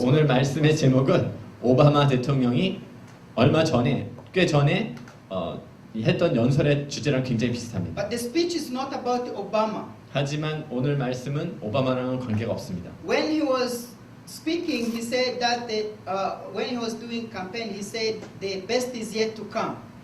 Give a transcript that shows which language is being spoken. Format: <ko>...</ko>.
<ko>오늘 말씀의 제목은 오바마 대통령이 얼마 전에 꽤 전에 했던 연설의 주제랑 굉장히 비슷합니다.</ko> <en>But the speech is not about Obama.</en> <ko>하지만 오늘 말씀은 오바마랑은 관계가 없습니다.</ko> <en>When he was speaking, he said that when he was doing campaign, he said the best is yet to come.</en>